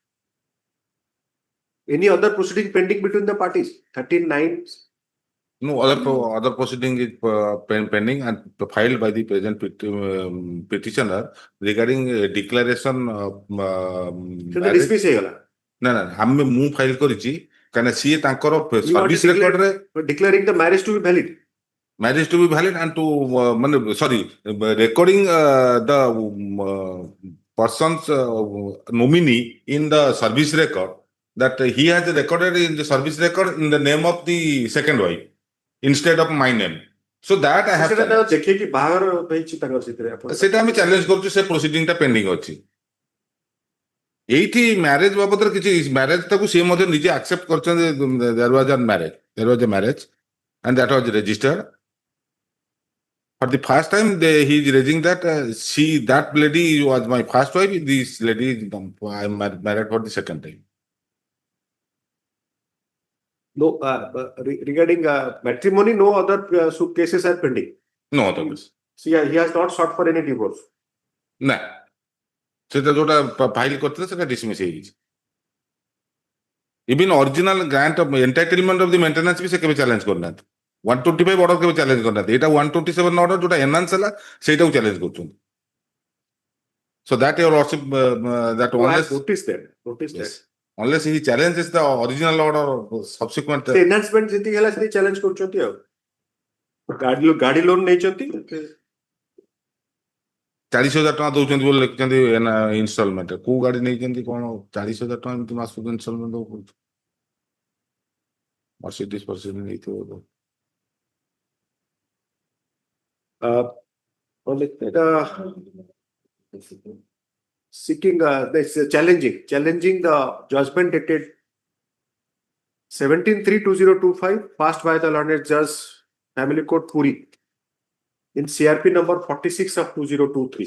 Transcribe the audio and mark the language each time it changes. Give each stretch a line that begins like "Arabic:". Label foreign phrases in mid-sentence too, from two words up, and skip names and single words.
English: Any other proceeding pending between the parties? 13(9). No, other proceeding is pending and filed by the present petitioner regarding declaration of marriage.
Odia: Dismiss ହେଇଗଲା. ନା ଆମେ ମୁଁ ଫାଇଲ କରିଛି କାରଣ ସିଏ ତାଙ୍କର ସର୍ଭିସ ରେକର୍ଡରେ
English: declaring the marriage to be valid. Marriage to be valid and to recording the person's nominee in the service record that he has recorded in the service record in the name of the second wife instead of my name. So that I have
Odia: ଦେଖିକି ବାହାଘର ହେଇଛି ତାଙ୍କର ସେଥିରେ ସେଟା ଆମେ ଚ୍ୟାଲେଞ୍ଜ କରୁଛୁ ସେ ପ୍ରୋସିଡିଂ ଟା ପେଣ୍ଡିଂ ଅଛି ଏଇଠି ମ୍ୟାରେଜ ବାବଦରେ କିଛି ମ୍ୟାରେଜ ତାକୁ ସେ ମଧ୍ୟ ନିଜେ ଆକ୍ସେପ୍ଟ କରିଛନ୍ତି
English: there was a marriage and that was registered. For the first time, he is raising that that lady was my first wife. This lady, I am married for the second time. No, regarding matrimony, no other cases are pending. No other cases. So he has not sought for any divorce. No.
Odia: ସେଟା ଯୋଉଟା ଫାଇଲ କରିଥିଲେ ସେଟା dismiss ହେଇଯାଇଛି.
English: Even original grant of entitlement of the maintenance
Odia: ବି ସେ କେବେ ଚ୍ୟାଲେଞ୍ଜ କରିନାହାନ୍ତି. 125 order କେବେ ଚ୍ୟାଲେଞ୍ଜ କରିନାହାନ୍ତି. ଏଇଟା 127 order ଯୋଉଟା ଏନହାନ୍ସ ହେଲା ସେଇଟାକୁ ଚ୍ୟାଲେଞ୍ଜ କରୁଛନ୍ତି.
English: So that your lordship that unless notice that. Unless he challenges the original order subsequent
Odia: enhancement ଯେତିକି ହେଲା ସେତିକି ଚ୍ୟାଲେଞ୍ଜ କରୁଛନ୍ତି ଆଉ. ଗାଡି ଲୋନ ନେଇଛନ୍ତି 40,000 ଟଙ୍କା ଦଉଛନ୍ତି ବୋଲି ଲେଖିଛନ୍ତି ଇନଷ୍ଟଲମେଣ୍ଟ କୋଉ ଗାଡି ନେଇଛନ୍ତି କଣ 40,000 ଟଙ୍କା ଏମିତି ମାସକୁ ଇନଷ୍ଟଲମେଣ୍ଟ ଦଉ ପଡୁଛି Mercedes ନେଇଥିବ
English: seeking challenging the judgment dated 17/3/2025 passed by the learned judge family court Puri in CRP number 46 of 2023.